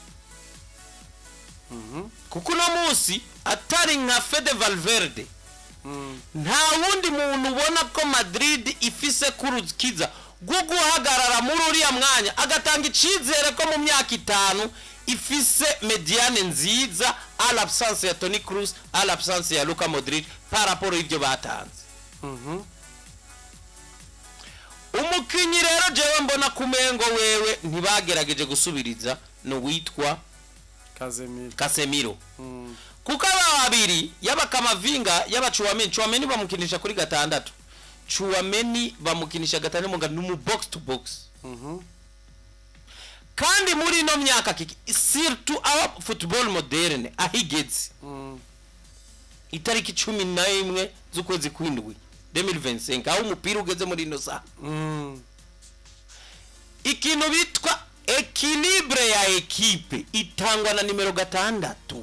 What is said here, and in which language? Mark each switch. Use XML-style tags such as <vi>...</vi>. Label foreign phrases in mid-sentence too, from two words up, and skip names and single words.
<rn>Kuko no munsi atari nka Fede Valverde. Nta wundi muntu ubona ko Madrid ifise kurukiza guhagarara muri uriya mwanya agatanga icizere ko mu myaka 5 ifise mediane nziza</rn> <fr>à l'absence</fr> <rn>ya Toni Kroos,</rn> <fr>à l'absence</fr> <rn>ya Luka Modric</rn> <fr>par rapport</fr> <rn>ivyo batanze. Umukinyi rero jewe mbona kumengo wewe ntibagerageje gusubiriza no witwa Casemiro. Kuko aba babiri yaba Kamavinga yaba Chouameni bamukinisha kuri gatandatu. Chouameni bamukinisha gatanu mu ngano</rn> <en>box to box.</en> <rn>Kandi muri no myaka kiki surtout aba</rn> <fr>football moderne</fr> <rn>ahigeze. Itariki 11 z'ukwezi kwindwi 2025 aho umupira ugeze muri no sa. Ikintu bitwa equilibre ya equipe itangwa na nimero 6.</rn>